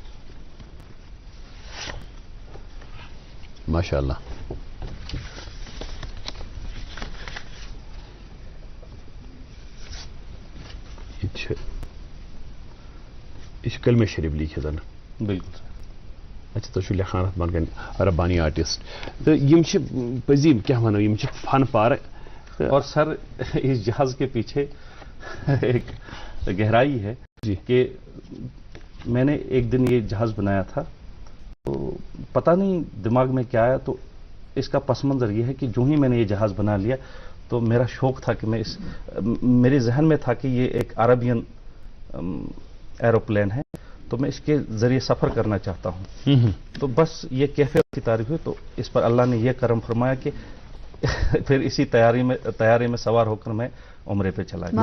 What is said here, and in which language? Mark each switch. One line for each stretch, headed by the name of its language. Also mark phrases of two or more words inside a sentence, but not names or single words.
Urdu: ماشاءاللہ. کلمے شریف لکھے جن بالکل
Kashmiri: اچھا تہٕ لیکھان بنہٕ ربانی آرٹسٹ تہٕ یِم پَزی کیا وَن یِم فن پار
Urdu: اور سر اس جہاز کے پیچھے ایک گہرائی ہے جی کہ میں نے ایک دن یہ جہاز بنایا تھا تو پتا نہیں دماغ میں کیا آیا تو اسکا پس منظر یہ ہے کہ جو ہی میں نے یہ جہاز بنا لیا تو میرا شوق تھا کہ میں میرے ذہن میں تھا کہ یہ ایک
English: Arabian aeroplane
Urdu: ہے تو میں اسکے ذریعے سفر کرنا چاہتا ہوں تو بس یہ کیفیت کی تعریف ہوئی تو اس پر اللہ نے یہ کرم فرمایا کہ پھر اسی تیاری میں سوار ہوکر میں عمرے پہ چلا گیا